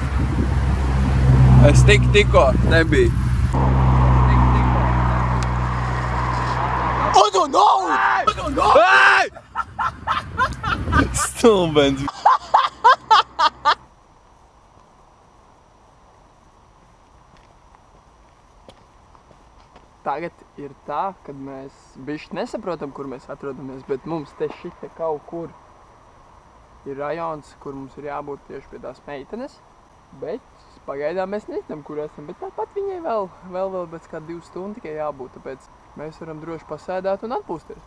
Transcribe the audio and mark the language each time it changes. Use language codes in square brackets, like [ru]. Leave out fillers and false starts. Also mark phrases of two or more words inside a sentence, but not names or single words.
[lv] Es tikko nebiju. [en] I don't know! [lv] Hey! Stulbens. Tagad ir tā, kad mēs bišķi nesaprotam, kur mēs atrodamies, bet mums te šita kaut kur ir rajons, kur mums ir jābūt tieši pie tās meitenes, bet pagaidām mēs nezinām, kur esam, bet tāpat viņai vēl pēc kā 2 stundu tikai jābūt, tāpēc mēs varam droši pasēdāt un atpūsties.